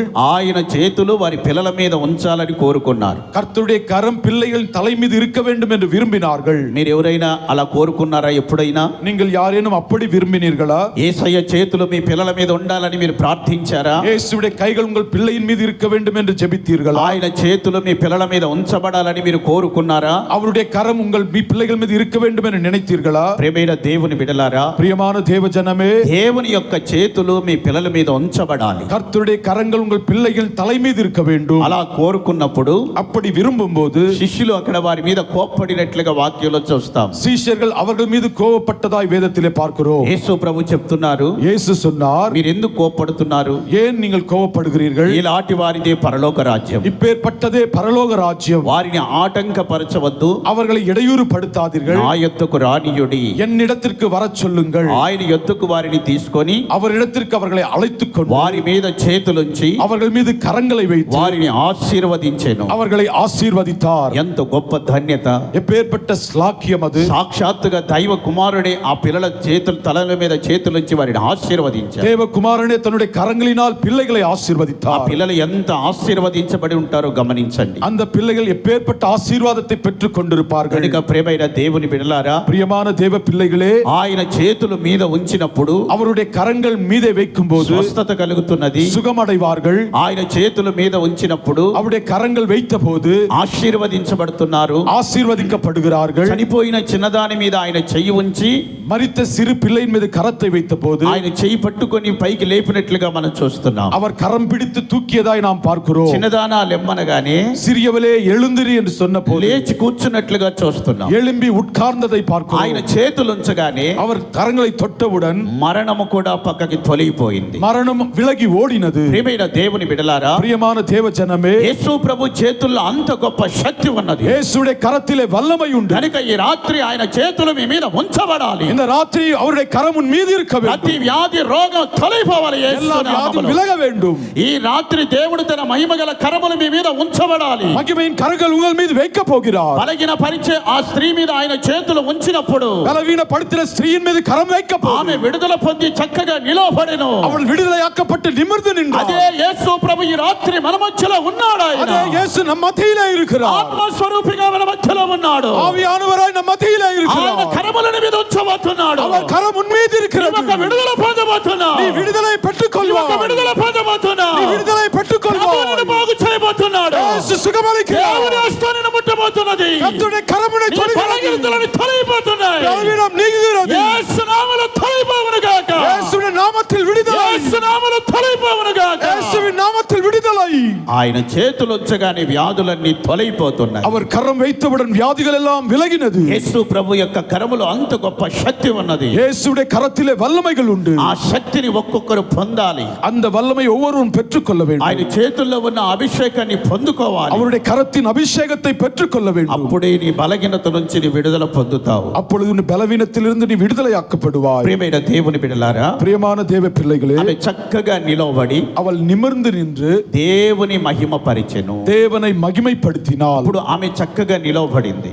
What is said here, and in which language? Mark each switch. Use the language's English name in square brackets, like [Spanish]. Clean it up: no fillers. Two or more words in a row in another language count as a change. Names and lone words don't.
[Telugu] ఆయన చేతులు వారి పిల్లల మీద ఉంచాలని కోరుకున్నారు. [Tamil] கர்த்தருடைய கரம் பிள்ளைகள் தலை மீது இருக்க வேண்டும் என்று விரும்பினார்கள். [Telugu] మీరు ఎవరైనా అలా కోరుకున్నారా ఎప్పుడైనా? [Tamil] நீங்கள் யாரேனும் அப்படி விரும்பினீர்களா? [Telugu] యేసయ్య చేతులు మీ పిల్లల మీద ఉండాలని మీరు ప్రార్థించారా? [Tamil] இயேசுவுடைய கைகள் உங்கள் பிள்ளையின் மீது இருக்க வேண்டும் என்று ஜெபித்தீர்களா? [Telugu] ఆయన చేతులు మీ పిల్లల మీద ఉంచబడాలని మీరు కోరుకున్నారా? [Tamil] அவருடைய கரம் உங்கள் பிள்ளைகள் மீது இருக்க வேண்டும் என்று நினைத்தீர்களா? [Telugu] ప్రియమైన దేవుని బిడ్డలారా, [Tamil] பிரியமான தேவ ஜனமே, [Telugu] దేవుని యొక్క చేతులు మీ పిల్లల మీద ఉంచబడాలి. [Tamil] கர்த்தருடைய கரங்கள் உங்கள் பிள்ளைகள் தலை மீது இருக்க வேண்டும். [Telugu] అలా కోరుకున్నప్పుడు [Tamil] அப்படி விரும்பும்போது [Telugu] శిష్యులు అక్కడ వారి మీద కోప్పడినట్లుగా వాక్యంలో చూస్తాం. [Tamil] சீஷர்கள் அவர்கள் மீது கோபப்பட்டதாய் வேதத்திலே பார்க்கிறோம். [Telugu] యేసు ప్రభు చెప్తున్నారు, [Tamil] இயேசு சொன்னார், [Telugu] మీరు ఎందుకు కోప్పడుతున్నారు? [Tamil] ஏன் நீங்கள் கோபப்படுகிறீர்கள்? [Telugu] ఇలాంటి వారిదే పరలోక రాజ్యం. [Tamil] இப்பேற்பட்டதே பரலோக ராஜ்யம். [Telugu] వారిని ఆటంకపరచవద్దు, [Tamil] அவர்களை இடையூறு படுத்தாதீர்கள். [Telugu] నా యొద్దకు రానియుడి. [Tamil] என்னிடத்திற்கு வரச் சொல்லுங்கள். [Telugu] ఆయన యొద్దకు వారిని తీసుకొని [Tamil] அவரிடத்திற்கு அவர்களை அழைத்துக் கொண்டு [Telugu] వారి మీద చేతులుంచి [Tamil] அவர்கள் மீது கரங்களை வைத்து [Telugu] వారిని ఆశీర్వదించెను. [Tamil] அவர்களை ఆశీర్వదిத்தார். [Telugu] ఎంత గొప్ప ధన్యత! [Tamil] எப்பேற்பட்ட ஸ்லாக்கியம் அது! [Telugu] సాక్షాత్తుగా దైవ కుమారుడే ఆ పిల్లల చేతులు తలల మీద చేతులుంచి వారిని ఆశీర్వదించారు. [Tamil] தேவகுமாரனே தன்னுடைய கரங்களினால் பிள்ளைகளை [Telugu] ఆ [Tamil] ஆசீர்வதித்தார். [Telugu] పిల్లలు ఎంత ఆశీర్వదించబడి ఉంటారో గమనించండి. [Tamil] அந்த பிள்ளைகள் எப்பேற்பட்ட ஆசீர்வாதத்தை பெற்றுக் கொண்டிருப்பார்கள். [Telugu] కనుక ప్రియమైన దేవుని బిడ్డలారా, [Tamil] பிரியமான தேவ பிள்ளைகளே, [Telugu] ఆయన చేతులు మీద ఉంచినప్పుడు [Tamil] அவருடைய கரங்கள் மீதே வைக்கும் போது [Telugu] స్వస్థత కలుగుతున్నది. [Tamil] சுகமடைவார்கள். [Telugu] ఆయన చేతుల మీద ఉంచినప్పుడు [Tamil] அவருடைய கரங்கள் வைத்த போது [Telugu] ఆశీర్వదించబడుతున్నారు. [Tamil] ஆசீர்வதிக்கப்படுகிறார்கள். [Telugu] చనిపోయిన చిన్నదాని మీద ఆయన చెయ్యి ఉంచి [Tamil] மரித்த சிறு பிள்ளையின் மீது கரத்தை வைத்த போது [Telugu] ఆయన చెయ్యి పట్టుకొని పైకి లేపినట్లుగా మనం చూస్తున్నాం. [Tamil] அவர் கரம் பிடித்து தூக்கியதாய் நாம் பார்க்கிறோம். [Telugu] చిన్నదానా లెమ్మనగానే [Tamil] சிறியவளே எழுந்திரி என்று சொன்ன போது [Telugu] లేచి కూర్చున్నట్లుగా చూస్తున్నాం. [Tamil] எழும்பி உட்கார்ந்ததை பார்க்கிறோம். [Telugu] ఆయన చేతులు ఉంచగానే [Tamil] அவர் கரங்களை தொட்டவுடன் [Telugu] మరణము కూడా పక్కకి తొలగిపోయింది. [Tamil] மரணம் விலகி ஓடினது. [Telugu] ప్రియమైన దేవుని బిడ్డలారా, [Tamil] பிரியமான தேவ ஜனமே, [Telugu] యేసు ప్రభు చేతుల్లో అంత గొప్ప శక్తి ఉన్నది. [Tamil] இயேசுடைய கரத்திலே வல்லமை உண்டு. [Telugu] కనుక ఈ రాత్రి ఆయన చేతులు మీ మీద ఉంచబడాలి. [Tamil] இந்த ராத்திரி அவருடைய கரம் உன் மீது இருக்க [Telugu] ప్రతి [Tamil] வேண்டும். [Telugu] వ్యాధి రోగం తొలగిపోవాలి. యేసు [Tamil] எல்லா வியாதியும் [Telugu] నామములో. [Tamil] விலக வேண்டும். [Telugu] ఈ రాత్రి దేవుడు తన మహిమగల కరములు మీ మీద ఉంచబడాలి. [Tamil] மகிமையின் கரங்கள் உங்கள் மீது வைக்க போகிறார். [Telugu] బలగిన పరిచే ఆ స్త్రీ మీద ఆయన చేతులు ఉంచినప్పుడు [Tamil] பலவீனப்படுத்தின ஸ்திரீயின் மீது கரம் வைக்க [Telugu] ఆమె [Tamil] போகிறார். [Telugu] విడుదల పొంది చక్కగా నిలబడెను. [Tamil] அவள் விடுதலையாக்கப்பட்டு நிமிர்ந்து [Telugu] అదే [Tamil] நின்றார். [Telugu] యేసు ప్రభు ఈ రాత్రి మన మధ్యలో ఉన్నాడు. ఆయన [Tamil] அதே இயேசு நம் மத்தியிலே இருக்கிறார். [Telugu] ఆత్మస్వరూపిగా మన మధ్యలో ఉన్నాడు. [Tamil] ஆவியானவராய் நம் மத்தியிலே [Telugu] ఆయన [Tamil] இருக்கிறார். [Telugu] కరములను మీద ఉంచబోతున్నాడు. [Tamil] அவர் கரம் உன் மீது இருக்கிறது. [Telugu] ఒక విడుదల పొందబోతున్నావు. [Tamil] நீ విడుదலை [Telugu] ఒక [Tamil] பெற்றுக்கொள்வாய். [Telugu] విడుదల పొందబోతున్నావు. [Tamil] நீ விடுதலை பெற்றுக்கொள்வாய். [Telugu] ప్రభువును బాగు చేయబోతున్నాడు. [Tamil] இயேசு சுகமளிக்கிறார். [Telugu] దేవుని హస్తాన్ని ముట్టబోతున్నది. [Tamil] கர்த்தருடைய கரமுனை [Telugu] నీ [Tamil] தொடுகிறது. [Telugu] బలహీనతలను తొలగిపోతున్నాయి. [Tamil] பலவீனம் நீங்குகிறது. [Telugu] యేసు నామములో తొలగిపోవును గాక. [Tamil] இயேசுவின் நாமத்தில் விடுதலை. [Telugu] యేసు నామములో తొలగిపోవును గాక. [Tamil] இயேசுவின் நாமத்தில் விடுதலை. [Telugu] ఆయన చేతులు ఉంచగానే వ్యాధులన్నీ తొలగిపోతున్నాయి. [Tamil] அவர் கரம் வைத்தவுடன் வியாதிகள் எல்லாம் விலகினது. [Telugu] యేసు ప్రభు యొక్క కరములో అంత గొప్ప శక్తి ఉన్నది. [Tamil] இயேசுடைய கரத்திலே வல்லமைகள் உண்டு. [Telugu] ఆ శక్తిని ఒక్కొక్కరు పొందాలి. [Tamil] அந்த வல்லமை ஒவ்வொருவரும் பெற்றுக்கொள்ள வேண்டும். [Telugu] ఆయన చేతుల్లో ఉన్న అభిషేకాన్ని పొందుకోవాలి. [Tamil] அவருடைய கரத்தின் அபிஷேகத்தை பெற்றுக்கொள்ள வேண்டும். [Telugu] అప్పుడే నీ బలహీనత నుంచి నీ విడుదల పొందుతావు. [Tamil] அப்பொழுது உன் பலவீனத்திலிருந்து நீ விடுதலையாக்கப்படுவாய். [Telugu] ప్రియమైన దేవుని బిడ్డలారా, [Tamil] பிரியமான தேவ பிள்ளைகளே, [Telugu] ఆమె చక్కగా నిలవబడి [Tamil] அவள் నిమిర్ந்து நின்று [Telugu] దేవుని మహిమ పరిచెను. [Tamil] தேவனை மகிமைப்படுத்தினாள். [Telugu] ఇప్పుడు ఆమె చక్కగా నిలవబడింది.